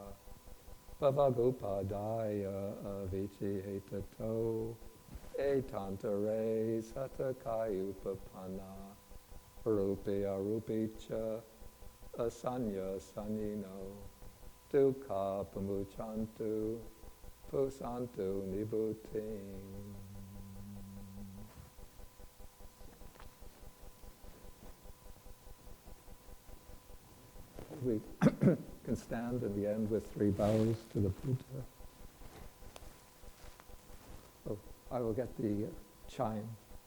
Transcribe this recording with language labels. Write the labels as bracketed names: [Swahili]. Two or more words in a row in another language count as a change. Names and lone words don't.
[Pali] Bhavagupadaya avici hetato etantare satakayupapanna rupi arupi cha asanya sanyino dukkha pamuchantu pusantu nibhutim. [English] We can stand and we end with 3 bows to the Buddha. So I will get the chime.